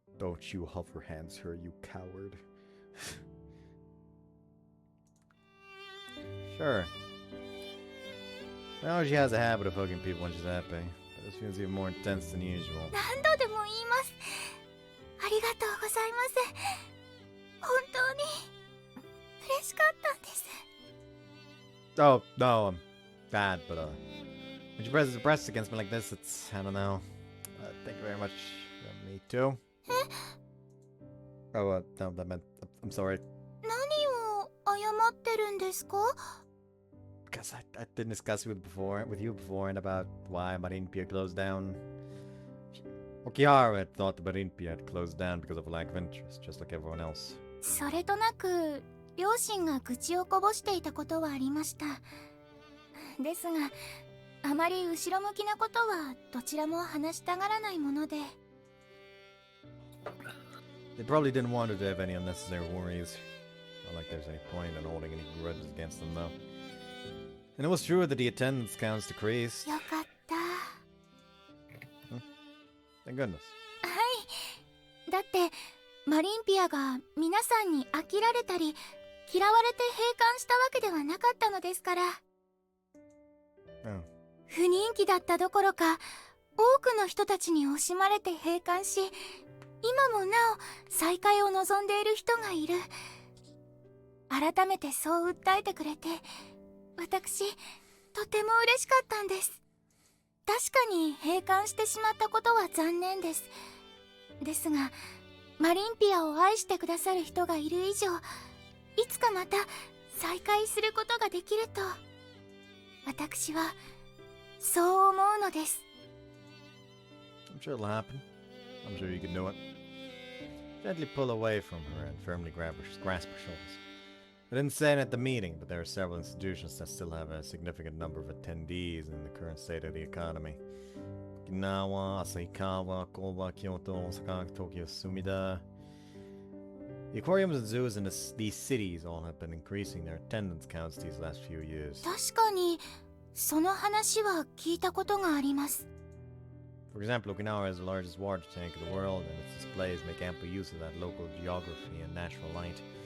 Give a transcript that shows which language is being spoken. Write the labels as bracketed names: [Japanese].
[English] Don't you hover hands her, you coward. Sure. Well, she has a habit of hugging people when she's happy, but this feels even more intense than usual. [Japanese] 何度でも言います。ありがとうございます。本当に嬉しかったんです。 [English] Oh, no, I'm bad, but when she presses her breasts against me like this, it's, I don't know. Thank you very much. Me too. Oh, no, that meant, I'm sorry. [Japanese] 何を謝ってるんですか? [English] Because I didn't discuss with you before and about why Marimpia closed down. Okihara had thought the Marimpia had closed down because of a lack of interest, just like everyone else. [Japanese] それとなく両親が愚痴をこぼしていたことはありました。ですが、あまり後ろ向きなことはどちらも話したがらないもので。 [English] They probably didn't want her to have any unnecessary worries. Not like there's any point in holding any grudges against them, though. And it was true that the attendance counts decreased. [Japanese] よかった。 [English] Thank goodness. [Japanese] はい。だって、マリンピアが皆さんに飽きられたり、嫌われて閉館したわけではなかったのですから。不人気だったどころか、多くの人たちに惜しまれて閉館し、今もなお再開を望んでいる人がいる。改めてそう訴えてくれて、私、とても嬉しかったんです。確かに閉館してしまったことは残念です。ですが、マリンピアを愛してくださる人がいる以上、いつかまた再会することができると、私はそう思うのです。 [English] I'm sure it'll happen. I'm sure you can do it. Gently pull away from her and firmly grasp her shoulders. I didn't say it at the meeting, but there are several institutions that still have a significant number of attendees in the current state of the economy. Okinawa, Asahikawa, Koba, Kyoto, Osaka, Tokyo, Sumida. The aquariums and zoos in these cities all have been increasing their attendance counts these last few years. [Japanese] 確かに、その話は聞いたことがあります。 [English] For example, Okinawa has the largest water tank in the world, and its displays make ample use of that local geography and natural light.